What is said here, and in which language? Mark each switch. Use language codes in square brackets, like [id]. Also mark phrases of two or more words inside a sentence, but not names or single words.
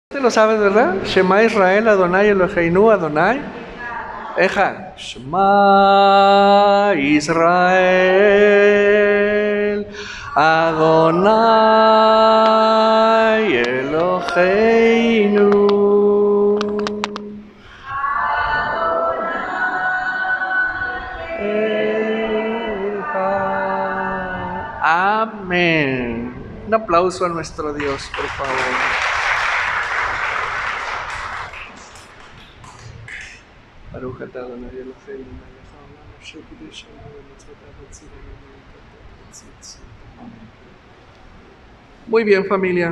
[es] te lo sabes, ¿verdad? [he] שמע ישראל, אדוני אלוהינו, אדוני אחד. שמע ישראל, אלוהינו. [es] Amén. Un aplauso a nuestro Dios, por favor. Muy bien, familia.